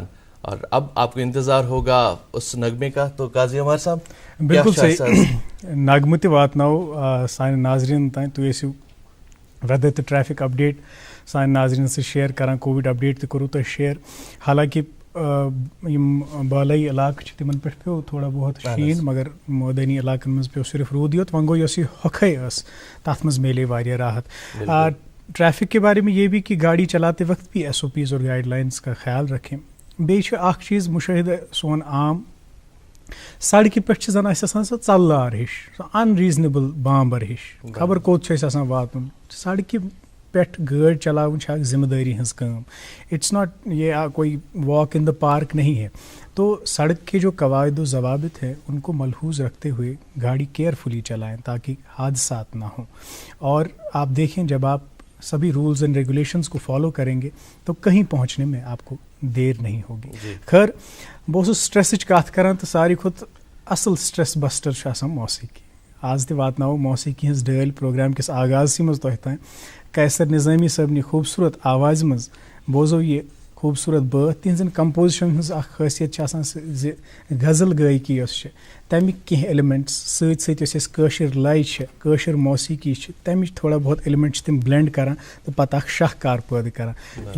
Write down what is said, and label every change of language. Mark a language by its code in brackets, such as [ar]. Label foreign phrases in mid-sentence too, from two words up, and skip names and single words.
[hi] और अब आपको इंतज़ार होगा उस नगमे का, तो काजी अमर साहब [ks] बिल्कुल सही नगमे ते वातनाओ साने नाज़रीन ताईं तुम ऐसो वेदर तो [en] traffic update [ks] सान नाजरीन से शेयर करान, [en] covid update [ks] तो तुम शेयर। हालांकि बालई इलाक तिमन पे पे थोड़ा बहुत शीन, मगर मैदानी इलाकन मज पे सिर्फ रूद योत वह गो हखै तथ मज मिले वारिया राहत। [hi] ट्रैफिक के बारे में ये भी कि गाड़ी चलाते वक्त भी SOPs और गाइडलाइंस का ख्याल रखें। [ks] बेच चीज़ मुशाहिद सोन आम सड़क पे जन चल्लार हिश, अनरीजनेबल बांबर हिश, खबर कोत वातुन। सड़क पे गाड़ी चलावन जिम्मेदारी हज काम, [en] it's not [hi] ये कोई [en] walk in the park [hi] नहीं है। तो सड़क के जो कवायद ज़वाबित है उनको मलहूज़ रखते हुए गाड़ी केयरफुली चलाएं ताकि हादसात ना हों। और आप देखें, जब आप सभी [en] rules and regulations [hi] को फॉलो करेंगे तो कहीं पहुंचने में आपको देर नहीं होगी। [ks] खैर, बहुत स्ट्रेस कत कर तो सारी खुद असल [en] stress buster [ks] मौसीकी। आज ते वातनाओ मौसीकी हज डल प्रोग्राम किस आगाज़ मज तह तान कैसर निज़ामी साहब खूबसूरत आवाज़ मज बोजो ये खूबसूरत बात। तिहन कंपोजिशन हज खासियत गज़ल गायकी तमिक कह एलिमेंट्स सत लय मौसीकी तमिच थोड़ा बहुत एलिमेंट तम ब्लेंड करान तो पता शाहकार पैदा करान।